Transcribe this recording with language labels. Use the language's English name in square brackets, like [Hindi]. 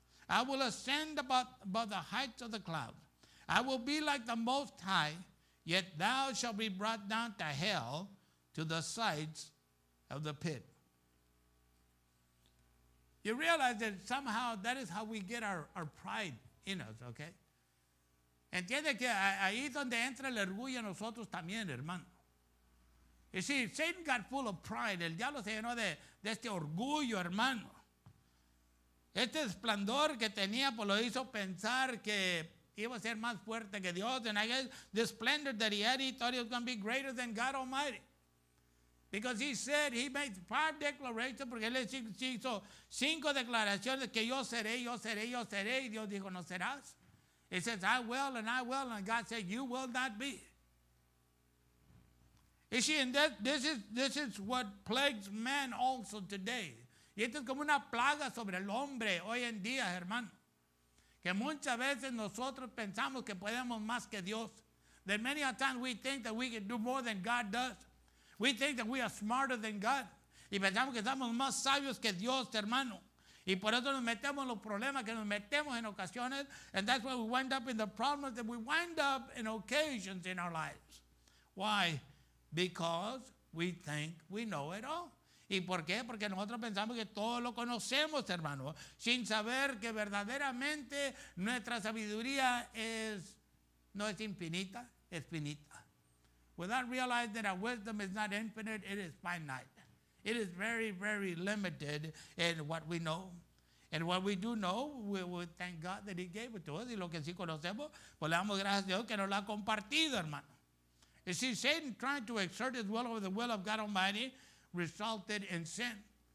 [English] I will ascend above the heights of the clouds. I will be like the Most High, yet thou shalt be brought down to hell, to the sides of the pit. You realize that somehow that is how we get our pride in us, okay? [Spanish] Entiende que ahí es donde entra el orgullo en nosotros también, hermano. [English] You see, Satan got full of pride. [Spanish] El diablo se llenó de este orgullo, hermano. Este esplendor que tenía, pues lo hizo pensar que iba a ser más fuerte que Dios. [English] And I guess the splendor that he had, he thought he was going to be greater than God Almighty. Because he said, he made 5 declarations, [Spanish] porque él hizo 5 declaraciones que yo seré, yo seré, yo seré. Y Dios dijo, no serás. [English] He says, I will, and I will. And God said, you will not be. You see, and this is what plagues man also today. [Spanish] Y esto es como una plaga sobre el hombre hoy en día, hermano. Que muchas veces nosotros pensamos que podemos más que Dios. [English] That many a times we think that we can do more than God does. We think that we are smarter than God. [Spanish] Y pensamos que estamos más sabios que Dios, hermano. Y por eso nos metemos en los problemas que nos metemos en ocasiones. [English] And that's why we wind up in the problems that we wind up in occasions in our lives. Why? Because we think we know it all. [Spanish] ¿Y por qué? Porque nosotros pensamos que todo lo conocemos, hermano, sin saber que verdaderamente nuestra sabiduría no es infinita, es finita. [English] Without realizing that our wisdom is not infinite, it is finite. It is very, very limited in what we know. And what we do know, we thank God that He gave it to us. [Spanish] Y lo que sí conocemos, pues le damos gracias a Dios que nos lo ha compartido, hermano. [English] You see, Satan trying to exert his will over the will of God Almighty resulted in sin.